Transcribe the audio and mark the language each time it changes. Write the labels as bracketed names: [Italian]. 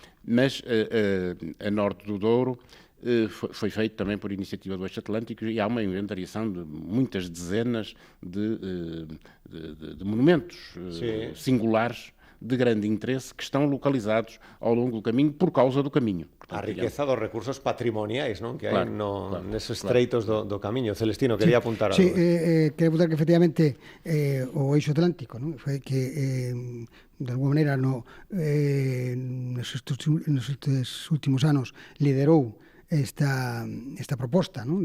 [Portuguese] Mas a norte do Douro foi feito também por iniciativa do Eixo Atlântico e há uma inventariação de muitas dezenas de monumentos singulares de grande interesse que estão localizados ao longo do caminho por causa do caminho. [Galician] A riqueza dos recursos patrimoniais, non? Que hai neses estreitos do camiño. Celestino, quería apuntar algo. Sí, quería apuntar que efectivamente o Eixo Atlántico, non? Foi que de alguma maneira nestes últimos anos liderou esta proposta, non?